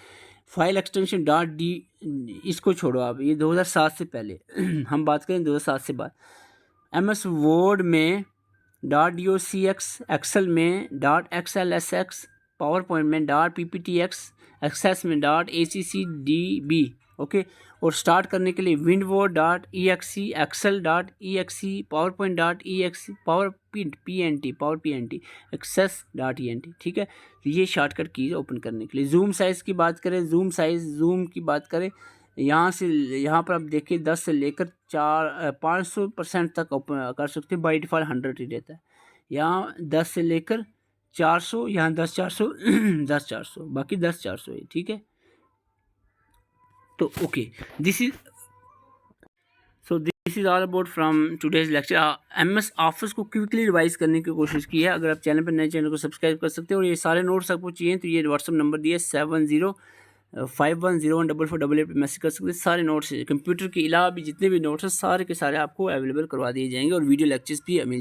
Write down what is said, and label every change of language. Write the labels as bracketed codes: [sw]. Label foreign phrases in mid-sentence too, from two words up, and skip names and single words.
[en] file extension [hi] .d, इसको छोड़ो आप, ये 2007 से पहले हम बात करें 2007 से बाद। MS वर्ड में .docx, एक्सेल में .xlsx, पावर पॉइंट में .pptx, एक्सेस में .accdb, ओके। और स्टार्ट करने के लिए windows.exe, excel.exe, powerpoint.exe, powerpnt, access.ent, ठीक है। तो ये [en] shortcut keys [hi] ओपन करने के लिए। [en] zoom size [hi] की बात करें, जूम की बात करें, यहाँ से यहाँ पर आप देखिए 10 से लेकर 500% तक ओपन कर सकते हैं। [en] by default [hi] 100 ही रहता है। यहाँ 10 से लेकर 400, यहाँ 10 400 10 400, बाकी 10 400 है, ठीक है। [en] तो okay, this is all about from today's lecture. [hi] MS ऑफिस को [en] quickly revise [hi] करने की कोशिश की है। अगर आप चैनल पर नए, चैनल को सब्सक्राइब कर सकते हैं। और ये सारे नोट्स आपको चाहिए तो ये [en] WhatsApp number [hi] दिए 7051014488 पे मैसेज कर सकते हैं। सारे नोट्स कंप्यूटर के अलावा भी जितने भी नोट्स हैं सारे के सारे आपको अवेलेबल करवा दिए जाएंगे और [en] video lectures [hi] भी मिल जाएंगे।